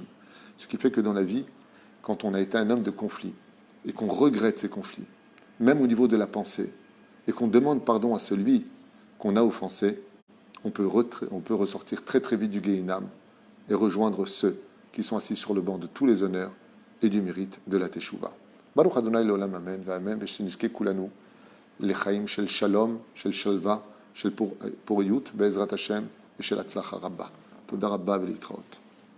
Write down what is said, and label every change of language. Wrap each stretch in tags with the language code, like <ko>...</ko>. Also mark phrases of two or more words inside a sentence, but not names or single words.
<fr>Ce qui fait que dans la vie, quand on a été un homme de conflit, et qu'on regrette ces conflits, même au niveau de la pensée, et qu'on demande pardon à celui qu'on a offensé, on peut ressortir très très vite du Gehinam et rejoindre ceux qui sont assis sur le banc de tous les honneurs et du mérite de la Teshuvah.</fr> <he>ברוך ה' לעולם אמן ואמן, ושנזכה כולנו לחיים של שלום, של שלווה, של פוריות, בעזרת השם, ושל הצלחה רבה. תודה רבה ולהתראות.</he>